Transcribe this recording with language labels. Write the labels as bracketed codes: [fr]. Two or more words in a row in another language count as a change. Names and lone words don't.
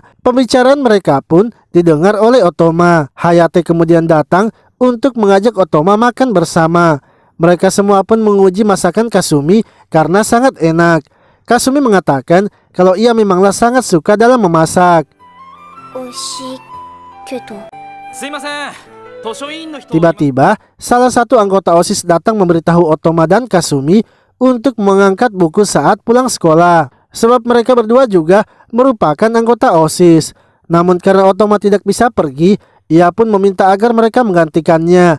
[id] Pembicaraan mereka pun didengar oleh Otoma. Hayate kemudian datang untuk mengajak Otoma makan bersama. Mereka semua pun menguji masakan Kasumi karena sangat enak. Kasumi mengatakan kalau ia memanglah sangat suka dalam memasak. [ja] 美味しいけど。すいません [id] Tiba-tiba, salah satu anggota OSIS datang memberitahu Otoma dan Kasumi untuk mengangkat buku saat pulang sekolah. Sebab mereka berdua juga merupakan anggota OSIS. Namun karena Otoma tidak bisa pergi, ia pun meminta agar mereka menggantikannya.